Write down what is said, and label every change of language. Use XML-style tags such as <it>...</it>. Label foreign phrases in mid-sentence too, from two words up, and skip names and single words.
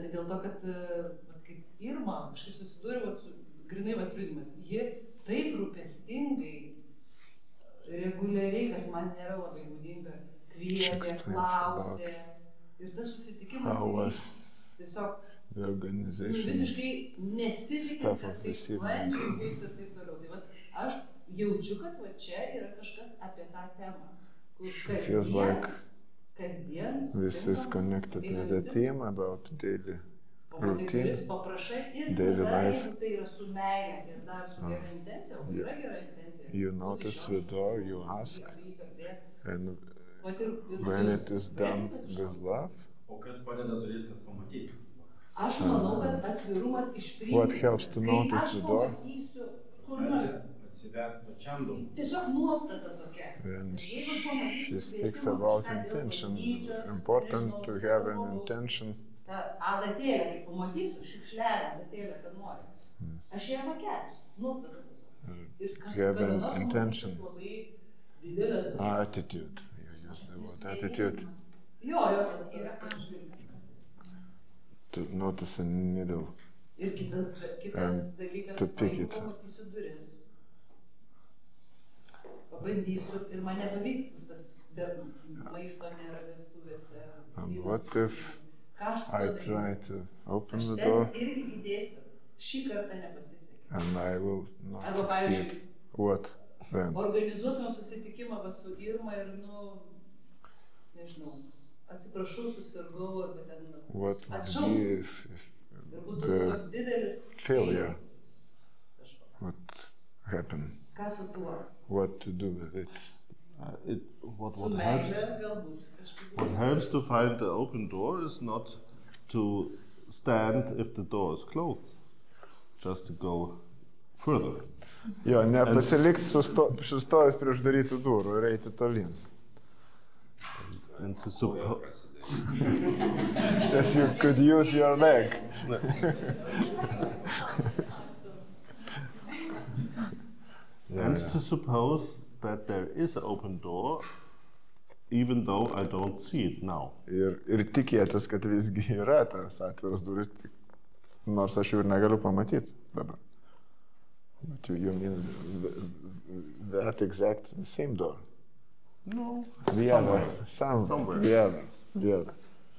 <lt>Tai dėl to, kad kaip Irma, kažkaip susidūrė, grinai liudijimas, ji taip rūpestingai reguliariai, kas man nėra labai būdinga, kvietė, klausė. Ir tas susitikimas tiesiog visiškai nesitikint, kad taip sklandžiai bus ir taip toliau. Tai vat, aš jaučiu, kad va čia yra kažkas apie tą temą. Kasdien</lt> <en>this is connected to the theme about daily routine, daily life.</en> <lt>Tai yra su meile ir dar su gera intencija, o yra gera intencija.</lt> <en>You notice the door, you ask, and when it is done with love,</en> <lt>O kas padeda turistas pamatyti? Aš manau, kad atvirumas iš principo.</lt> <en>What helps to notice the door?</en> <lt>Atsivert pačiam daug. Tiesiog nuostata tokia.</lt> <en>And she speaks about intention. Important to have an intention.</en> <lt>Ta adatėlė, kai pamatysiu, šiukšlelę adatėlę, kad noriu. Aš ją pakelsiu, nuostata tiesiog. Ir</lt> <en>have an intention.</en> <lt>Labai didelės.</lt> <en>Attitude. You use the word attitude.</en> <lt>Jo, tas yra žvilgsnis.</lt> <en>To notice a needle.</en> <lt>Ir kitas dalykas, pamatysiu duris. Pabandysiu ir man nepavyks, bus tas be maisto nėra vestuvėse.</lt> <en>And what if I try to open the door</en> <lt>irgi įdėsiu. Šį kartą nepasisekė.</lt> <en>and I will not succeed? What then?</en> <lt>Organizuotumėm susitikimą su Irma ir, nežinau, atsiprašau, susirgau arba ten</lt> <en>What would be if</en> <lt>ir būtų toks didelis</lt> <en>failure? What happened?</en> <lt>Ką su tuo?</lt> <en>What to do with it?</en> <lt>Su meile galbūt kažkaip.</lt> <en>What helps to find the open door is not to stand if the door is closed, just to go further.</en> <lt>Jo, nepasilikti sustojus prie uždarytų durų ir eiti tolyn.</lt> <en>And to suppose Says you could use your leg. and to suppose that there is an open door, even though I don't see it now.</en> <lt>Ir tikėtis, kad visgi yra tas atviras duris, nors aš jų ir negaliu pamatyti dabar.</lt> <en>But you mean that exact same door? No. The other. Somewhere. The other.</en>